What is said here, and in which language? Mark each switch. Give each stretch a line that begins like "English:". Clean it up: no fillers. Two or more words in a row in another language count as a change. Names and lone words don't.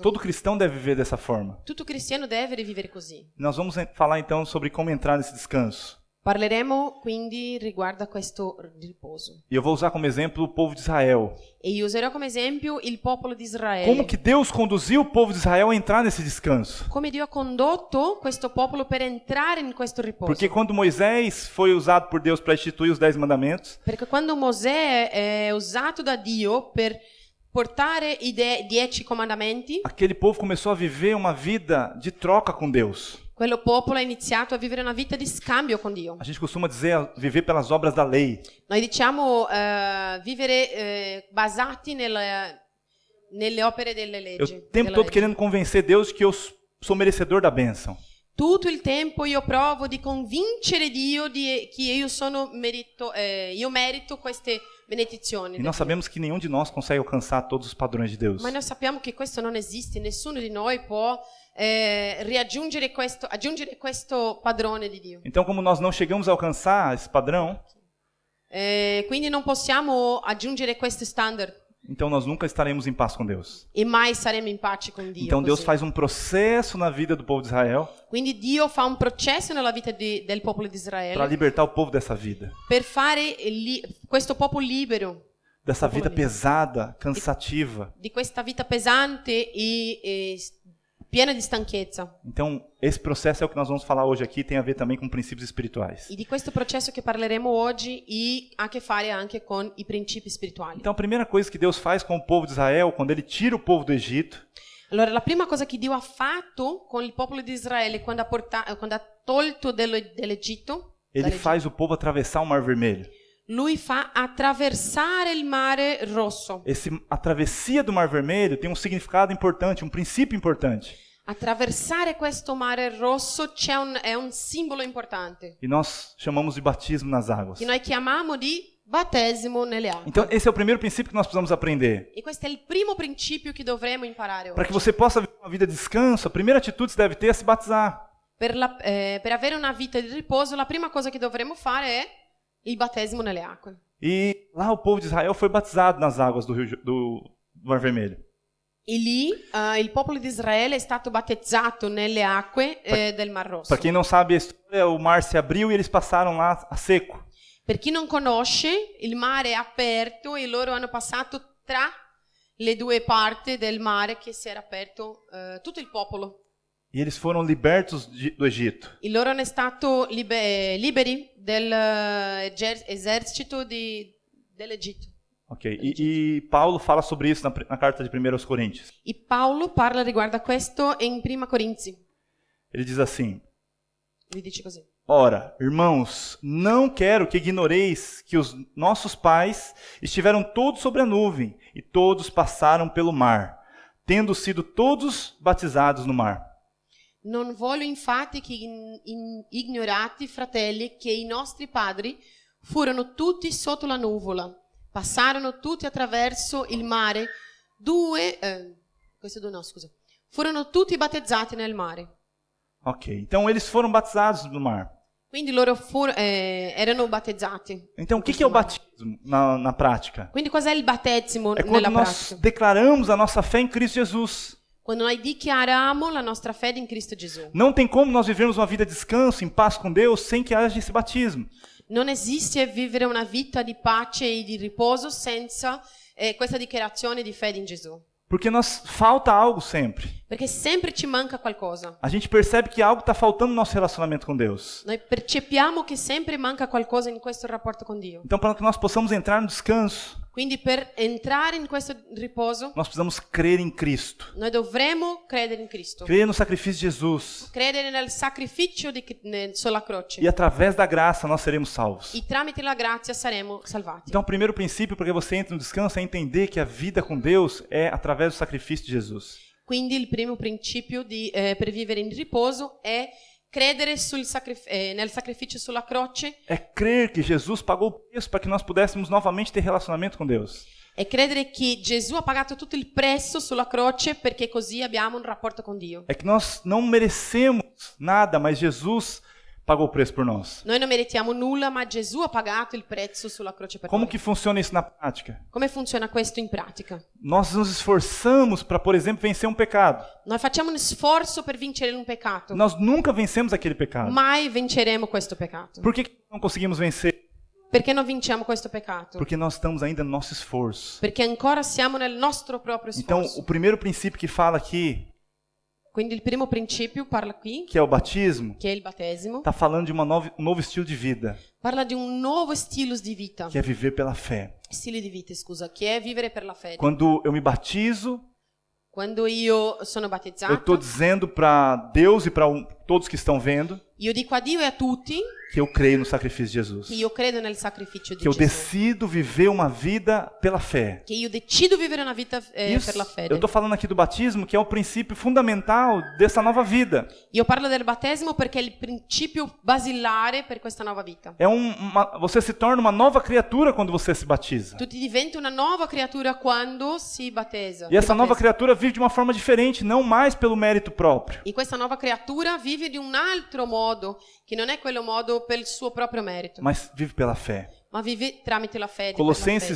Portuguese: Todo cristão deve viver dessa forma.
Italian: Tutto cristiano deve vivere così.
Portuguese: Nós vamos falar então sobre como entrar nesse descanso.
Italian: Parleremo quindi riguardo a questo riposo.
Portuguese: E eu vou usar como exemplo o povo de Israel.
Italian: E io userò come esempio il popolo di Israele.
Portuguese: Como que Deus conduziu o povo de Israel a entrar nesse descanso?
Italian: Come Dio ha condotto questo popolo per entrare in questo riposo.
Portuguese: Porque quando Moisés foi usado por Deus para instituir os 10 mandamentos,
Italian: Perché quando Mosè è usato da Dio per portare i 10 comandamenti,
Portuguese: aquele povo começou a viver uma vida de troca com Deus.
Italian: quello popolo ha iniziato a vivere una vita di scambio con Dio.
Portuguese: A gente costuma dizer viver pelas obras da lei.
Italian: Noi diciamo vivere basati nelle opere delle
Portuguese: Eu
Italian: leggi.
Portuguese: o tempo
Italian: della
Portuguese: todo
Italian: legge.
Portuguese: querendo convencer Deus que eu sou merecedor da bênção.
Italian: Tutto il tempo io provo di convincere Dio che io merito queste benedizioni.
Portuguese: E
Italian: da
Portuguese: nós
Italian: Dio.
Portuguese: sabemos que nenhum de nós consegue alcançar todos os padrões de Deus.
Italian: Ma noi sappiamo che questo non esiste, nessuno di noi può aggiungere questo padrone di Dio.
Portuguese: Então, como nós não chegamos a alcançar esse padrão,
Italian: Quindi non possiamo aggiungere questo standard
Portuguese: então nós nunca estaremos em paz com Deus.
Italian: e mai saremo in pace con Dio.
Portuguese: Então Deus
Italian: così.
Portuguese: faz um processo na vida do povo de Israel
Italian: Quindi Dio fa un processo nella vita del popolo di
Portuguese: para
Italian: Israele
Portuguese: libertar o povo dessa vida.
Italian: per fare questo popolo libero
Portuguese: Dessa
Italian: Popolo
Portuguese: vida livre. pesada, cansativa.
Italian: di questa vita pesante e piena di stanchezza.
Portuguese: Então, esse processo é o que nós vamos falar hoje aqui, tem a ver também com princípios espirituais.
Italian: E di questo processo che parleremo oggi ha a che fare anche con i principi spirituali.
Portuguese: Então, a primeira coisa que Deus faz com o povo de Israel, quando ele tira o povo do Egito,
Italian: Allora, la prima cosa che Dio ha fatto con il popolo di Israele quando ha tolto dall'Egitto,
Portuguese: ele faz o povo atravessar o Mar Vermelho.
Italian: lui fa attraversare il mare rosso.
Portuguese: A travessia do Mar Vermelho tem um significado importante, um princípio importante.
Italian: Attraversare questo mare rosso è un simbolo importante,
Portuguese: E nós chamamos de batismo nas águas.
Italian: che noi chiamiamo di battesimo nelle acque.
Portuguese: Então, esse é o primeiro princípio que nós precisamos aprender.
Italian: E questo è il primo principio che dovremo imparare
Portuguese: Para que
Italian: oggi.
Portuguese: você possa viver uma vida de descanso, a primeira atitude que você deve ter é se batizar.
Italian: Per avere una vita di riposo, la prima cosa che dovremo fare è il battesimo nelle acque.
Portuguese: E lá o povo de Israel foi batizado nas águas do Mar Vermelho.
Italian: E lì il popolo di Israele è stato battezzato nelle acque del Mar Rosso.
Portuguese: Para quem não sabe a história, o mar se abriu e eles passaram lá a seco.
Italian: Per chi non conosce, il mare è aperto e loro hanno passato tra le due parti del mare che si era aperto tutto il popolo.
Portuguese: E eles foram libertos do Egito.
Italian: E loro erano stati liberi dell'esercito dell'Egitto.
Portuguese: Ok, e Paulo fala sobre isso na carta de 1 Coríntios.
Italian: E Paolo parla riguardo a questo in Prima Corinzi.
Portuguese: Ele diz assim:
Italian: Lui dice così.
Portuguese: Ora, irmãos, não quero que ignoreis que os nossos pais estiveram todos sobre a nuvem e todos passaram pelo mar, tendo sido todos batizados no mar.
Italian: Non voglio infatti che ignorate, fratelli, che i nostri padri furono tutti sotto la nuvola, passarono tutti attraverso il mare, furono tutti battezzati nel mare.
Portuguese: Ok, então eles foram batizados no mar.
Italian: Quindi loro erano battezzati.
Portuguese: Então o que é o batismo na prática?
Italian: Quindi cos'è il battesimo
Portuguese: É
Italian: nella
Portuguese: quando nós
Italian: pratica?
Portuguese: declaramos a nossa fé em Cristo Jesus.
Italian: Quando noi dichiariamo la nostra fede in Cristo Gesù.
Portuguese: Não tem como nós vivermos uma vida de descanso, em paz com Deus, sem que haja esse batismo.
Italian: Non esiste vivere una vita di pace e di riposo senza questa dichiarazione di fede in Gesù.
Portuguese: Porque falta algo sempre.
Italian: Perché sempre ci manca qualcosa.
Portuguese: A gente percebe que algo está faltando no nosso relacionamento com Deus.
Italian: Noi percepiamo che sempre manca qualcosa in questo rapporto con Dio.
Portuguese: Então, para que nós possamos entrar no descanso,
Italian: Quindi per entrare in questo riposo,
Portuguese: nós precisamos crer em Cristo.
Italian: noi dovremo credere in Cristo.
Portuguese: Crer no sacrifício de Jesus.
Italian: Credere nel sacrificio sulla croce.
Portuguese: E através da graça nós seremos salvos.
Italian: E tramite la grazia saremo salvati.
Portuguese: Então, o primeiro princípio para que você entre no descanso é entender que a vida com Deus é através do sacrifício de Jesus.
Italian: Quindi il primo principio per vivere in riposo è credere nel sacrificio sulla croce.
Portuguese: É crer que Jesus pagou o preço para que nós pudéssemos novamente ter relacionamento com Deus.
Italian: È credere che Gesù ha pagato tutto il prezzo sulla croce perché così abbiamo un rapporto con Dio.
Portuguese: É que nós não merecemos nada, mas Jesus pagou o preço por nós.
Italian: Noi non meritiamo nulla, ma Gesù ha pagato il prezzo sulla croce per
Portuguese: Como
Italian: noi.
Portuguese: que funciona isso na prática?
Italian: Come funziona questo in pratica?
Portuguese: Nós nos esforçamos para, por exemplo, vencer um pecado.
Italian: Noi facciamo un sforzo per vincere un peccato.
Portuguese: Nós nunca vencemos aquele pecado.
Italian: Mai vinceremo questo peccato.
Portuguese: Por que não conseguimos vencer?
Italian: Perché non vinciamo questo peccato?
Portuguese: Porque nós estamos ainda no nosso esforço.
Italian: Perché ancora siamo nel nostro proprio
Portuguese: Então,
Italian: sforzo.
Portuguese: o primeiro princípio que fala aqui,
Italian: Quindi il primo principio parla qui,
Portuguese: que é o batismo,
Italian: che è il battesimo,
Portuguese: está falando de um novo estilo de vida,
Italian: parla di un nuovo stile di vita.
Portuguese: que é viver pela fé.
Italian: Stile di vita, scusa, che è vivere per la fede.
Portuguese: Quando eu me batizo,
Italian: Quando io sono
Portuguese: eu
Italian: battezzato,
Portuguese: estou dizendo para Deus e para todos que estão vendo
Italian: io dico a Dio e a tutti
Portuguese: que eu creio no sacrifício de Jesus.
Italian: che io credo nel sacrificio di
Portuguese: Que eu
Italian: Gesù.
Portuguese: decido viver uma vida pela fé.
Italian: Che io decido vivere una vita
Portuguese: Isso,
Italian: per la
Portuguese: eu
Italian: fede.
Portuguese: estou falando aqui do batismo, que é o princípio fundamental dessa nova vida.
Italian: Io parlo del battesimo perché è il principio basilare per questa nuova vita.
Portuguese: Você se torna uma nova criatura quando você se batiza.
Italian: Tu ti diventi una nuova creatura quando si battesa.
Portuguese: E essa
Italian: ti
Portuguese: nova
Italian: battesimi.
Portuguese: criatura vive de uma forma diferente, não mais pelo mérito próprio,
Italian: E questa nuova creatura vive di un altro modo, che non è quello modo per il suo proprio merito,
Portuguese: mas vive pela fé.
Italian: ma vive tramite la fede.
Portuguese: Colossenses